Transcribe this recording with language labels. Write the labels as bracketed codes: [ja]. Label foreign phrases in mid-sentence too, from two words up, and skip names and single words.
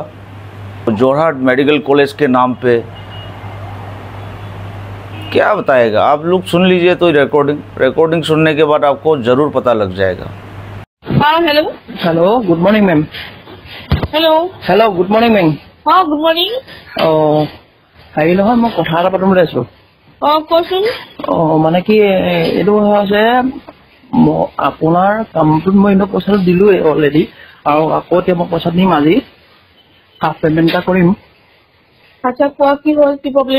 [hi] जोरहाट मेडिकल कॉलेज के नाम पे क्या बताएगा, आप लोग सुन लीजिए तो रिकॉर्डिंग सुनने के बाद आपको ज़रूर पता लग जाएगा। हाँ हेलो [en] Hello good morning ma'am. हेलो Good morning ma'am. हाँ good morning. [as] হেৰি নহয় মই কথা এটা পাতিম বুলি আছো। কোৱাচোন। মানে কি এইটো হৈছে আপোনাৰ কামটোত মই এনেও পইচাটো দিলোৱেই অলৰেডি, আৰু আকৌ এতিয়া মই পইচা দিম আজি, [en] half payment [as] এটা কৰিম। আচ্ছা কোৱা কি হ'ল, কি প্ৰব্লেম?